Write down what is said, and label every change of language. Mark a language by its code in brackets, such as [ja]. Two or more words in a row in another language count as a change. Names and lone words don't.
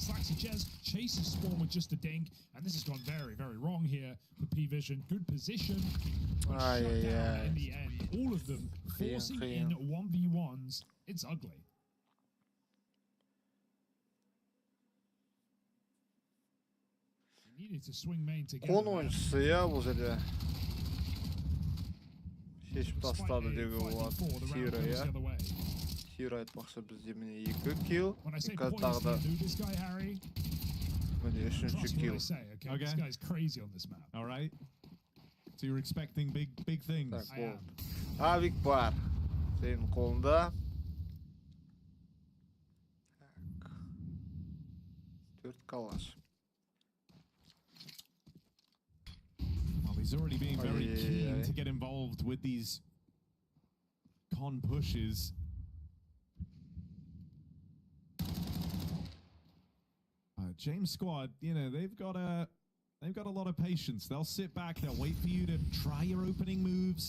[en] Slaxy Jez chases Spawn with just a dink. And this has gone very, very wrong here for PVISION. Good position. But shut down in the end. All of them forcing in 1v1s. It's ugly. He needed to swing main together. [kk] Кон ойыншысы, иә, бұл жерде. Шешіп тастады деуге болады. Сирі, иә. Сирі айтпақшы бізде міне 2 килл. Қазір тағы да міне 3-ші килл. [en] Okay, this guy's crazy on this map. All right. So you're expecting big things. [kk] Так, ол. Авик бар. Сенің қолында. [ru] Так. 4 калаш. [en] He's already being very keen to get involved with these con pushes. James squad, you know, they've got a lot of patience. They'll sit back, they'll wait for you to try your opening moves.